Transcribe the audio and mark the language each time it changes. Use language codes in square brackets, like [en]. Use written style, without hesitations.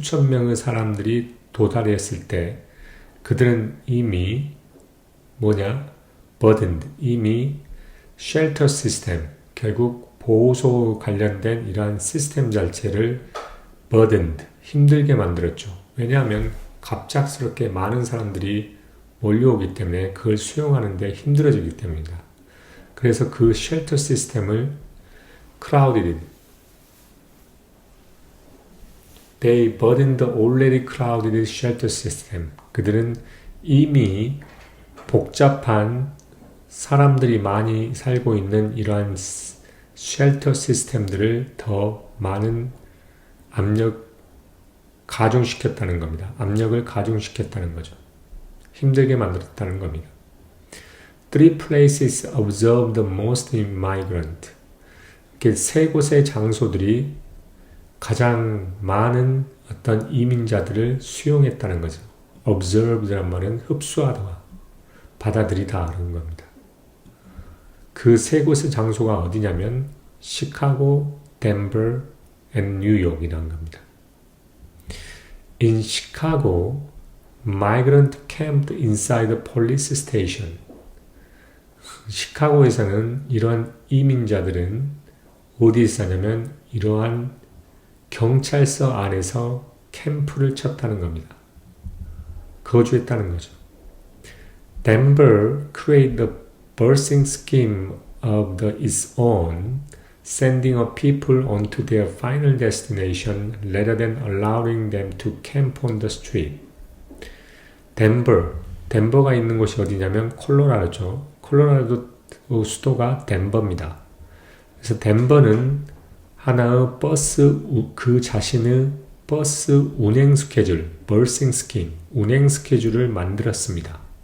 [ko] 명의 사람들이 도달했을 때 그들은 이미 burdened, 이미 쉘터 시스템, 결국 보호소 관련된 이러한 시스템 자체를 burdened, 힘들게 만들었죠. 왜냐하면 갑작스럽게 많은 사람들이 몰려오기 때문에 그걸 수용하는데 힘들어지기 때문입니다. 그래서 그 쉘터 시스템을 [en] crowded, they burdened the already crowded shelter system. [ko] 그들은 이미 복잡한 사람들이 많이 살고 있는 이러한 쉘터 시스템들을 더 많은 가중시켰다는 겁니다. 압력을 가중시켰다는 거죠. 힘들게 만들었다는 겁니다. [en] Three places observed the most migrant. [ko] 세 곳의 장소들이 가장 많은 어떤 이민자들을 수용했다는 거죠. observe란 말은 흡수하다. 받아들이다라는 겁니다. 그 세 곳의 장소가 어디냐면 시카고, 덴버, and 뉴욕이라는 겁니다. [en] In Chicago, migrant camped inside the police station. [ko] 시카고에서는 이러한 이민자들은 어디에 사냐면 이러한 경찰서 안에서 캠프를 쳤다는 겁니다. 거주했다는 거죠. [en] Denver created a busing scheme of its own, sending a people onto their final destination rather than allowing them to camp on the street. [ko] 덴버가 있는 곳이 어디냐면 콜로라도죠. 콜로라도 수도가 덴버입니다. 그래서 덴버는 하나의 그 자신의 버스 운행 스케줄, 버싱 스킨, 운행 스케줄을 만들었습니다.